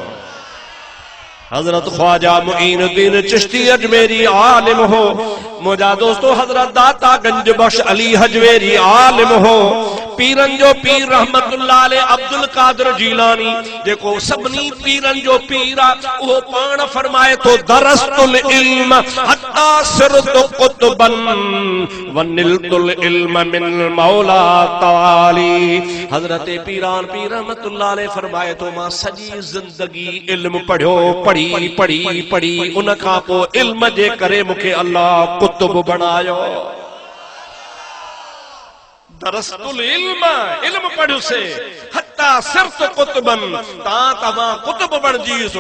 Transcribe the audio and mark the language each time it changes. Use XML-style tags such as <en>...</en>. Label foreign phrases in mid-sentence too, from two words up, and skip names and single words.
<sd>हजरत ख्वाजा मुईनुद्दीन चिश्ती अजमेरी आलिम हो। मुझा दोस्तों, हजरत दाता गंज बख्श अली हजवेरी आलिम हो। पीरन जो पीर</sd> <ar>رحمة الله عليه</ar> <sd>अब्दुल कादिर जीलानी, जेको सभनी पीरन जो पीर आ, वो पाण फरमाए तो</sd> <ar>درست العلم حتى صرت قطبا ونلت العلم من مولى تعالى.</ar> <sd>हजरत पीरान पीर</sd> <ar>رحمة الله عليه</ar> <sd>फरमाए तो मां सजी जिंदगी इल्म पढ़ियो, पढ़ी पढ़ी पढ़ी, उन खां पोइ इल्म जे करे मूंखे अल्लाह कुतुब बनायो।</sd> <ar>درست العلم,</ar> <sd>इल्म पढ़ियो से</sd> <ar>حتى صرت قطبا,</ar> <sd>तव्हां कुतुब बणजीसो।</sd>